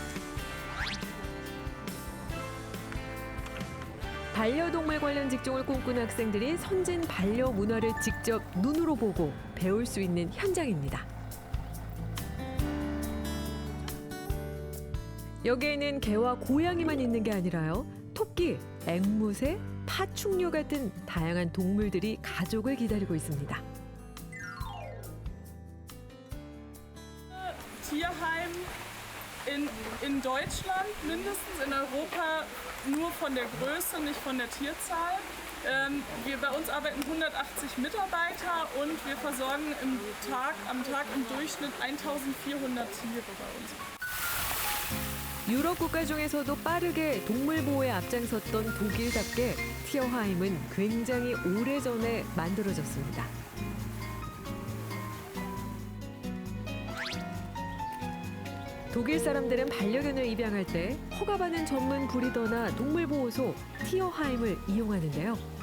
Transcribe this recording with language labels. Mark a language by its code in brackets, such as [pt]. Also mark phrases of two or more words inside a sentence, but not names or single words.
[ko] 반려동물 관련 직종을 꿈꾸는 학생들이 선진 반려 문화를 직접 눈으로 보고 배울 수 있는 현장입니다. 여기에는 개와 고양이만 있는 게 아니라요. 토끼, 앵무새, 파충류 같은 다양한 동물들이 가족을 기다리고 있습니다. [de] Tierheim in Deutschland, mindestens in Europa, nur von der Größe, nicht von der Tierzahl. Bei uns arbeiten 180 Mitarbeiter und wir versorgen am Tag im Durchschnitt 1.400 Tiere bei uns. [ko] 유럽 국가 중에서도 빠르게 동물 보호에 앞장섰던 독일답게 티어하임은 굉장히 오래전에 만들어졌습니다. 독일 사람들은 반려견을 입양할 때 허가받은 전문 브리더나 동물보호소 티어하임을 이용하는데요.